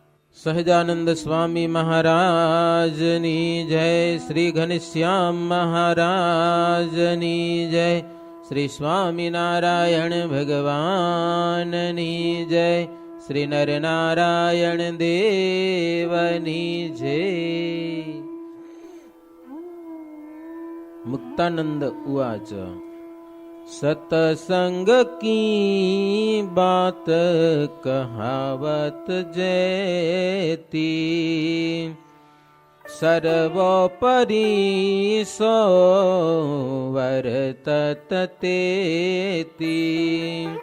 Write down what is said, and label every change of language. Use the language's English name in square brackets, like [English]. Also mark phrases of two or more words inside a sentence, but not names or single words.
[Gujarati] સહજાનંદ સ્વામી મહારાજની જય, શ્રી ઘનશ્યામ મહારાજની જય, શ્રી સ્વામિનારાયણ ભગવાનની જય, શ્રી નરનારાયણ દેવની જય. મુક્તાનંદ ઉવાચ [Hindi] सतसंग की बात कहावत जैती, सर्वोपरि सो वर्तत तेती,